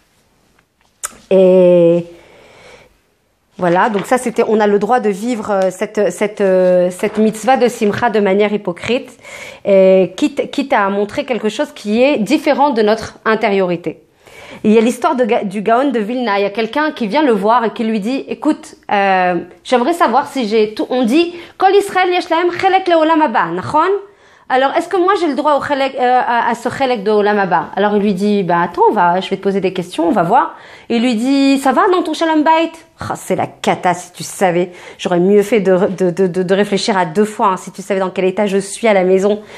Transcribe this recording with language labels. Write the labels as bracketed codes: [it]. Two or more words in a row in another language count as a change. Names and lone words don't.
[fr] Et voilà, donc ça on a le droit de vivre cette mitzvah de simcha de manière hypocrite, quitte à montrer quelque chose qui est différent de notre intériorité. Il y a l'histoire du Gaon de Vilna. Il y a quelqu'un qui vient le voir et qui lui dit, écoute, j'aimerais savoir si j'ai tout. On dit, [he] כל ישראל יש להם חלק לעולם הבא, נכון? [fr] Alors, est-ce que moi j'ai le droit à ce chelek de [he] עולם הבא? [fr] Alors il lui dit, attends, je vais te poser des questions, on va voir. Il lui dit, ça va dans ton [he] שלום בית? [fr] C'est la cata, si tu savais. J'aurais mieux fait de réfléchir à 2 fois, hein, si tu savais dans quel état je suis à la maison.